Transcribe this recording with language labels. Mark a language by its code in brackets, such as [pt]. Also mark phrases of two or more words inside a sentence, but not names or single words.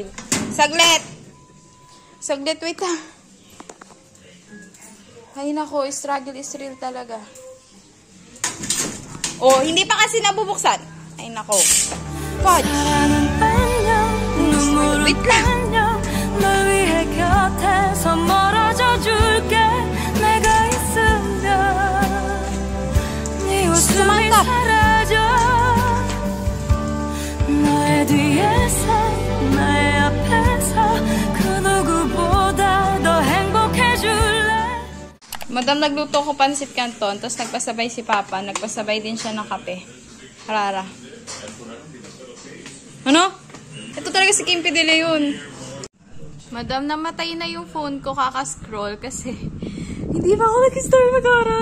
[tl] Saglit! Saglit, wait lang. Ay, nako, [en] struggle is real [tl] talaga. Oh, hindi pa kasi nabubuksan. Ay, nako. Fudge. Wait lang. [ko] 널 위해 곁에서 멀어져 줄게 내가 있으면 네 웃음이 사라져 너의 뒤에서 나의 앞에서 그 누구보다 더 행복해줄래. [tl] Madam, nagluto ko pansit canton, tapos nagpasabay si Papa, nagpasabay din siya ng kape. Rara. Ano? Ito talaga si Kim Pidile yun. Madam, namatay na yung phone ko, kakascroll kasi hindi pa ako nag-start mag-aaral.